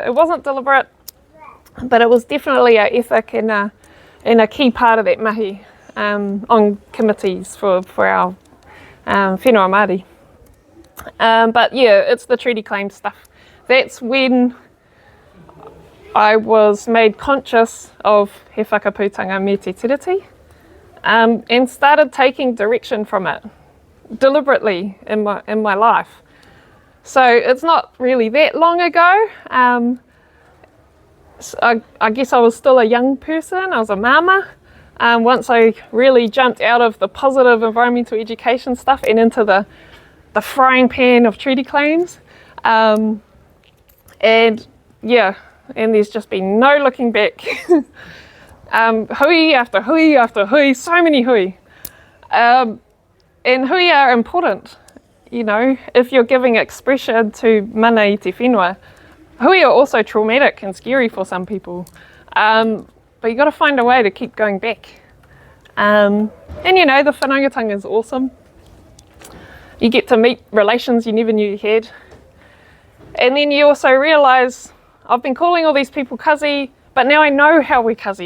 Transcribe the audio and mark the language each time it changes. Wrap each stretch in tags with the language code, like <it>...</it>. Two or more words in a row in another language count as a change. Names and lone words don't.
<en>It wasn't deliberate, but it was definitely an ethic and a key part of that mahi on committees for our</en> <mi>whenua Māori.</mi> <en>But yeah, it's the treaty claim stuff. That's when I was made conscious of</en> <mi>he whakaputanga me te tiriti,</mi> <en>and started taking direction from it deliberately in my life. So it's not really that long ago. So I guess I was still a young person. I was a mama. Once I really jumped out of the positive environmental education stuff and into the frying pan of treaty claims. And yeah, and there's just been no looking back. Hui after hui after hui, so many hui. And hui are important, you know, if you're giving expression to</en> <mi>mana i te whenua.</mi> <en>Hui are also traumatic and scary for some people. But you got to find a way to keep going back. And you know, the whanaungatanga is awesome. You get to meet relations you never knew you had. And then you also realise, I've been calling all these people kazi, but now I know how we're kazi.</en>